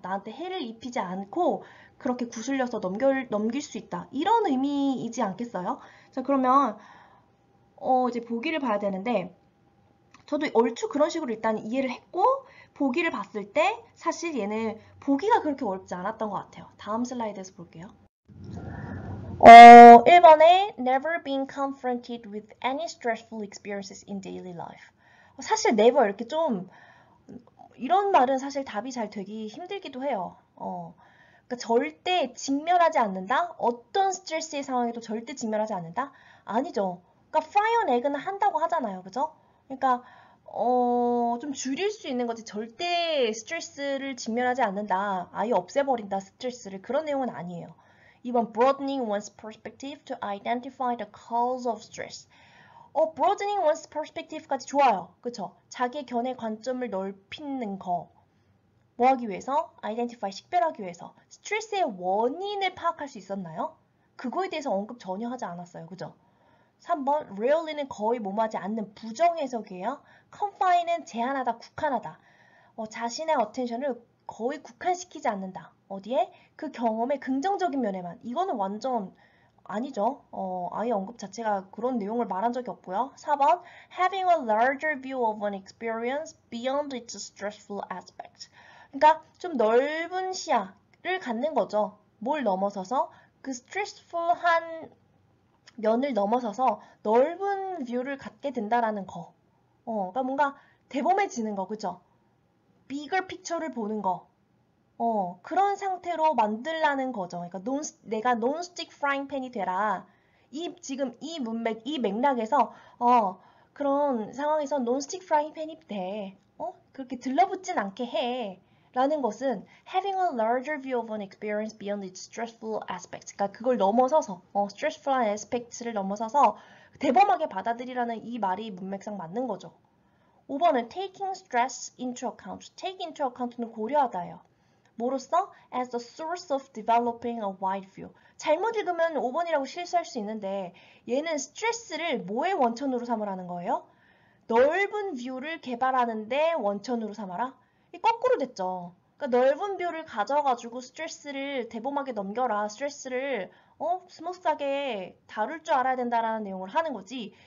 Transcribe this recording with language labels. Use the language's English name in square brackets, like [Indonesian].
[Korean] 나한테 해를 입히지 않고 그렇게 구슬려서 넘길 수 있다. 이런 의미이지 않겠어요? 자, 그러면 이제 보기를 봐야 되는데 저도 얼추 그런 식으로 일단 이해를 했고 보기를 봤을 때 사실 얘는 보기가 그렇게 어렵지 않았던 것 같아요. 다음 슬라이드에서 볼게요. 1번에 [English] never been confronted with any stressful experiences in daily life. [Korean] 사실 never 이렇게 좀 이런 말은 사실 답이 잘 되기 힘들기도 해요. 그러니까 절대 직면하지 않는다? 어떤 스트레스의 상황에도 절대 직면하지 않는다? 아니죠. 그러니까 [English] fry on egg [Korean] 는 한다고 하잖아요. 그죠? 그러니까 좀 줄일 수 있는 거지 절대 스트레스를 직면하지 않는다. 아예 없애버린다 스트레스를. 그런 내용은 아니에요. 2번 [English] broadening one's perspective to identify the cause of stress. broadening one's perspective [Korean] 까지 좋아요. 그쵸? 자기의 견해 관점을 넓히는 거. 뭐 하기 위해서? identify, 식별하기 위해서. 스트레스의 원인을 파악할 수 있었나요? 그거에 대해서 언급 전혀 하지 않았어요. 그죠? 3번 rarely는 거의 몸하지 않는 부정해석이에요. confine은 제한하다, 국한하다. 자신의 attention을 거의 국한시키지 않는다. 어디에? 그 경험의 긍정적인 면에만. 이거는 완전 아니죠. 아예 언급 자체가 그런 내용을 말한 적이 없고요. 4번 [English] having a larger view of an experience beyond its stressful aspect. [Korean] 그러니까 좀 넓은 시야를 갖는 거죠. 뭘 넘어서서 그 스트레스풀한 면을 넘어서서 넓은 뷰를 갖게 된다라는 거. 그러니까 뭔가 대범해지는 거, 그죠? [English] bigger picture [Korean] 를 보는 거. 그런 상태로 만들라는 거죠. 그러니까 내가 [English] non-stick frying pan [Korean] 이 되라. 지금 이 문맥, 이 맥락에서 그런 상황에서 논스틱 프라이팬이 돼. 그렇게 들러붙진 않게 해. 라는 것은 [English] having a larger view of an experience beyond its stressful aspects. [Korean] 그러니까 그걸 넘어서서 [English] stressful aspects [Korean] 를 넘어서서 대범하게 받아들이라는 이 말이 문맥상 맞는 거죠. 5번은 [English] taking stress into account. take into account [Korean] 는 고려하다예요. 뭐로써? [English] as the source of developing a wide view. [Korean] 잘못 읽으면 5번이라고 실수할 수 있는데 얘는 스트레스를 뭐의 원천으로 삼으라는 거예요? 넓은 뷰를 개발하는데 원천으로 삼아라? 이 거꾸로 됐죠. 그러니까 넓은 뷰를 가져가지고 스트레스를 대범하게 넘겨라. 스트레스를 스무스하게 다룰 줄 알아야 된다라는 내용을 하는 거지.